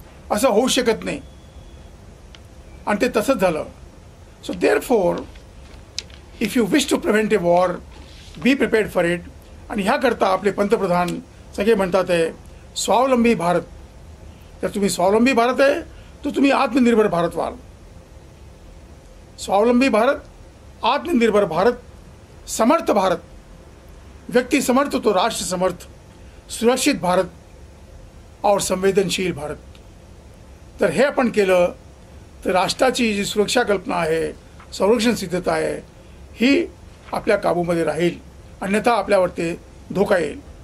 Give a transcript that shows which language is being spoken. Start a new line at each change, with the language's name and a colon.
Marathi: असं होऊ शकत नाही, आणि ते तसंच झालं.
English: So therefore if you wish to prevent a war, be prepared for it.
Marathi: आणि ह्याकरता आपले पंतप्रधान सगळे म्हणतात आहे स्वावलंबी भारत. जर तुम्ही स्वावलंबी भारत आहे तर तुम्ही आत्मनिर्भर भारत व्हाल. स्वावलंबी भारत, आत्मनिर्भर भारत, समर्थ भारत, व्यक्ति समर्थ तो राष्ट्र समर्थ, सुरक्षित भारत और संवेदनशील भारत. तर हे आपण केलं तर राष्ट्राची जी सुरक्षा कल्पना आहे, संरक्षण सिद्धता आहे, ही आपल्या काबूमध्ये राहील. अन्यथा आपल्यावरती धोका येईल.